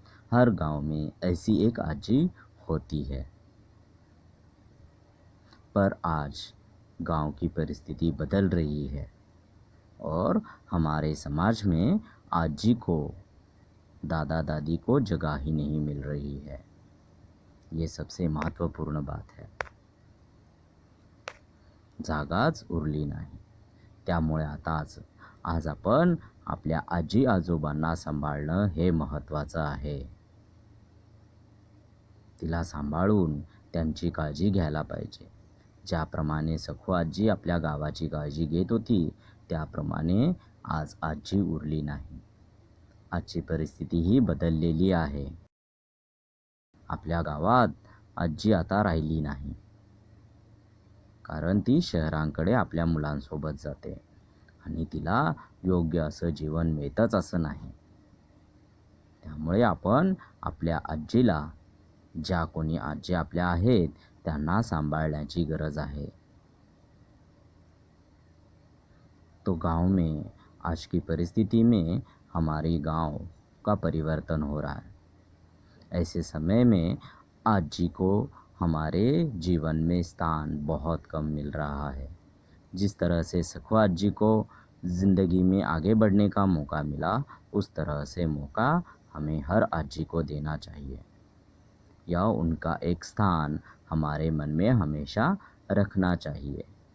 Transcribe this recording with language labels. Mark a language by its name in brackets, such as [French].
[Hindi] हर गांव में ऐसी एक आजी होती है, पर आज गांव की परिस्थिति बदल रही है और हमारे समाज में आजी को, दादा दादी को जगह ही नहीं मिल रही है. ये सबसे महत्त्वपूर्ण बात है. [Marathi] जागाच उरली नाही. त्यामुळे आज आपण आपल्या आजी आजोबांना सांभाळणं हे महत्त्वाचं आहे. तिला सांभाळून त्यांची काळजी घ्यायला पाहिजे. ज्याप्रमाणे सखू आजी आपल्या गावाची काळजी घेत होती, त्याप्रमाणे आज आजी उरली नाही. आजची परिस्थिती ही बदललेली आहे. आपल्या गावात आजी आता राहिली नाही, कारण ती शहरांकडे आपल्या मुलांसोबत जाते आणि तिला योग्य असं जीवन मिळतंच असं नाही. त्यामुळे आपण आपल्या आजीला, ज्या कोणी आजी आपल्या आहेत त्यांना सांभाळण्याची गरज आहे. [Hindi] तो गांव में आज की परिस्थिति में हमारी गांव का परिवर्तन हो रहा है. ऐसे समय में आजी को हमारे जीवन में स्थान बहुत कम मिल रहा है. जिस तरह से सखू आजी को ज़िंदगी में आगे बढ़ने का मौका मिला, उस तरह से मौका हमें हर आजी को देना चाहिए, या उनका एक स्थान हमारे मन में हमेशा रखना चाहिए.